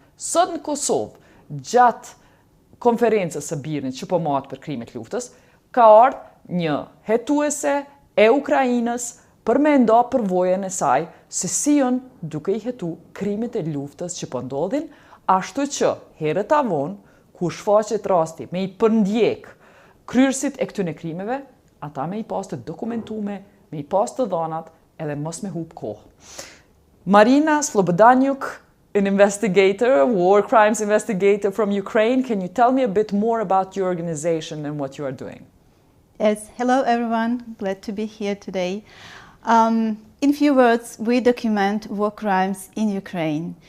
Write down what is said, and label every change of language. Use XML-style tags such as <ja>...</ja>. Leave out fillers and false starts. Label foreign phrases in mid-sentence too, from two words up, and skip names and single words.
<sq>Sot në Kosovë, gjatë konferencës së Birnit që po matë për krimet luftës, ka ardhur një hetuese e Ukrainës për me nda përvojën e saj se si janë duke i hetu krimet e luftës që po ndodhin, ashtu që herët avon, ku shfaqet rasti me i përndjek kryerësit e këtyne krimeve, ata me i pas të dokumentume, me i pas të dhanat, edhe mos me hub kohë.</sq> <en>Maryna Slobodyanyuk, an investigator, war crimes investigator from Ukraine, can you tell me a bit more about your organization and what you are doing? Yes, hello everyone, glad to be here today. In few words, we document war crimes in Ukraine.</en>